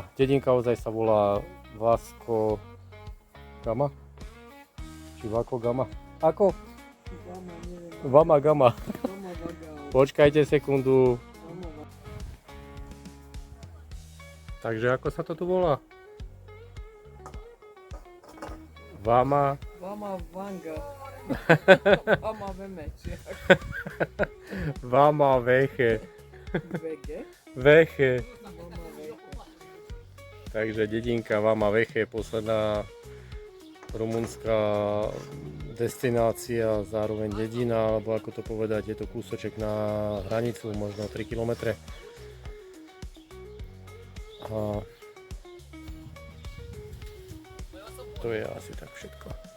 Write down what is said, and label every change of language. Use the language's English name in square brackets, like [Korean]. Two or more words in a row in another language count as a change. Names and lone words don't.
[Slovak] Dedinka ozaj sa volá Vasco Gama? Či Vako Gama? Ako? Gama, neviem. Vama Gama. Gama, vaga. Počkajte sekundu. Takže ako sa to tu volá? Vama. Vama Vanga. Vama Vemeči. Vama Veche. Vege? Veche. Vama Vege. Takže dedinka Vama Veche, posledná rumunská destinácia, zároveň dedina, alebo ako to povedať, je to kúsoček na hranicu, možno 3 km. A to je asi tak všetko.